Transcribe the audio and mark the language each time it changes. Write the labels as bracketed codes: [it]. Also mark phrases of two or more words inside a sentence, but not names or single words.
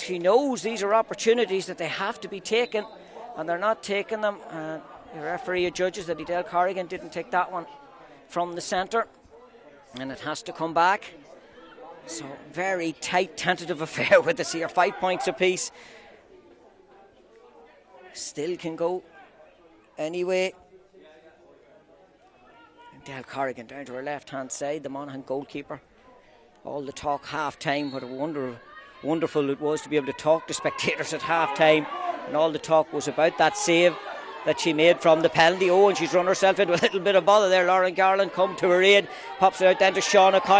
[en] She knows these are opportunities that they have to be taken, and they're not taking them. The referee judges that Edel Corrigan didn't take that one from the centre, and it has to come back. So very tight, tentative affair with this here. 5 points apiece. Still can go anyway. Edel Corrigan down to her left hand side, the Monaghan goalkeeper. All the talk half time, what a wonderful it was to be able to talk to spectators at half time, and all the talk was about that save that she made from the penalty. Oh, and she's run herself into a little bit of bother there. Lauren Garland come to her aid, pops it out then to Shauna Kyle.